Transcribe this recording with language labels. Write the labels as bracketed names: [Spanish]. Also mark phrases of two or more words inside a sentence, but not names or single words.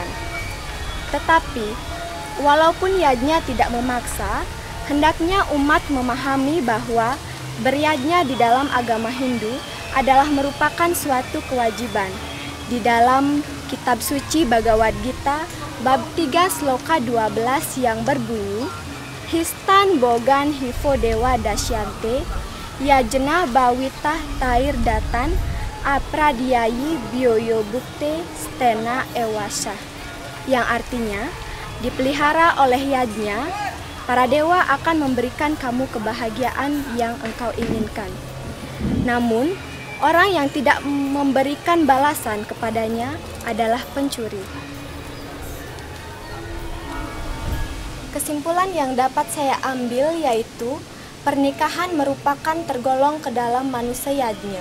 [Indonesian] Tetapi, walaupun yadnya tidak memaksa, hendaknya umat memahami bahwa beryadnya di dalam agama Hindu adalah merupakan suatu kewajiban. Di dalam kitab suci Bhagavad Gita, bab 3 sloka 12 yang berbunyi, [Sanskrit] Histan bogan hivo dewa dasyante, yajna bawitah tair datan, apradiyayi bioyo bukte stena ewasa. [Indonesian] Yang artinya, dipelihara oleh yadnya, para dewa akan memberikan kamu kebahagiaan yang engkau inginkan. Namun, orang yang tidak memberikan balasan kepadanya adalah pencuri. Kesimpulan yang dapat saya ambil yaitu pernikahan merupakan tergolong ke dalam manusia yadnya.